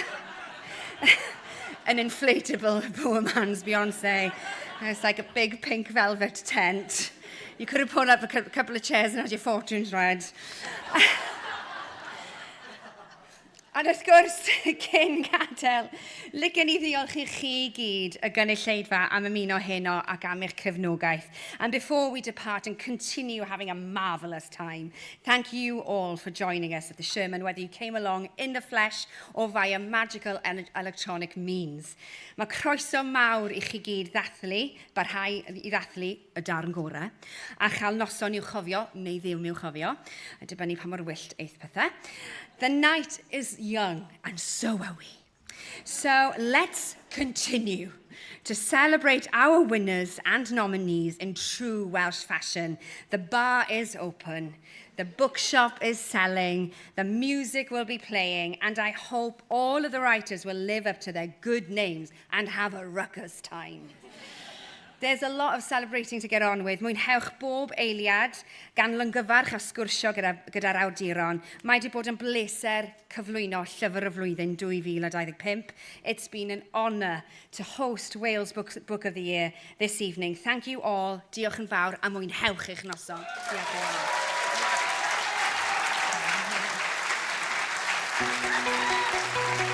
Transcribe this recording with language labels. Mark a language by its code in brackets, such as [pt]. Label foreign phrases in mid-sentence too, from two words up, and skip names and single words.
[en] An inflatable poor man's Beyonce. It's like a big pink velvet tent. You could have pulled up a couple of chairs and had your fortunes read. [cy] And wrth gwrs, cyn gadael, licen I ddiolch I chi gyd y gynulleidfa am ymuno heno ac am eich cefnogaeth. [en] And before we depart and continue having a marvellous time, thank you all for joining us at the Sherman, whether you came along in the flesh or via magical electronic means. [cy] Mae croeso mawr I chi gyd ddathlu, barhau I ddathlu y darn gorau, a chael noson i'w chofio, neu ddim i'w chofio, a dibynnu pa mor wyllt eith pethau. [en] The night is young, and so are we. So let's continue to celebrate our winners and nominees in true Welsh fashion. The bar is open, the bookshop is selling, the music will be playing, and I hope all of the writers will live up to their good names and have a ruckus time. There's a lot of celebrating to get on with. [cy] Mwynhewch bob eiliad gan lyngyfarch a sgwrsio gyda'r awduron. Mae wedi bod yn bleser cyflwyno Llyfr y Flwyddyn 2025. [en] It's been an honour to host Wales Book of the Year this evening. Thank you all. [cy] Diolch yn fawr a mwynhewch eich noson. Diolch yn fawr.